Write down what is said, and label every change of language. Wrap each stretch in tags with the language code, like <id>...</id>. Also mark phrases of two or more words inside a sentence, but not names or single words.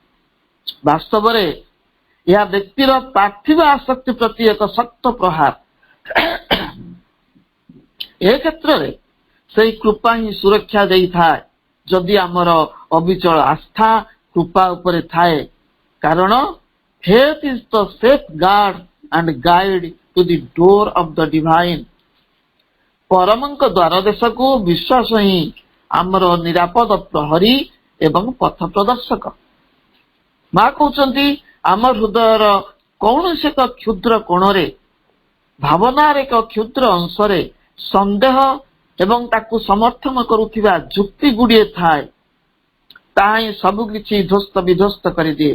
<or>ବାସ୍ତବରେ ଏହା ବ୍ୟକ୍ତିର ପାର୍ଥିବ ଆସକ୍ତି ପ୍ରତି ଏକ ଶକ୍ତ ପ୍ରହାର, ଏ କ୍ଷେତ୍ରରେ ସେଇ କୃପା ହିଁ ସୁରକ୍ଷା ଦେଇଥାଏ ଯଦି ଆମର ଅବିଚଳ ଆସ୍ଥା କୃପା ଉପରେ ଥାଏ।</or> <en>କାରଣ faith is the safeguard and guide to the door of the divine.</en> <or>ପରମଙ୍କ ଦ୍ୱାର ଦେଶକୁ ବିଶ୍ୱାସ ହିଁ ଆମର ନିରାପଦ ପ୍ରହରୀ ଏବଂ ପଥ ପ୍ରଦର୍ଶକ। ମା କହୁଛନ୍ତି ଆମ ହୃଦୟର କୌଣସି ଏକ କ୍ଷୁଦ୍ର କୋଣରେ ଭାବନାର ଏକ କ୍ଷୁଦ୍ର ଅଂଶରେ ସନ୍ଦେହ ଏବଂ ତାକୁ ସମର୍ଥନ କରୁଥିବା ଯୁକ୍ତି ଗୁଡ଼ିଏ ଥାଏ, ତାହା ହିଁ ସବୁ କିଛି ଧ୍ୱସ୍ତ ବିଧ୍ୱସ୍ତ କରିଦିଏ।</or>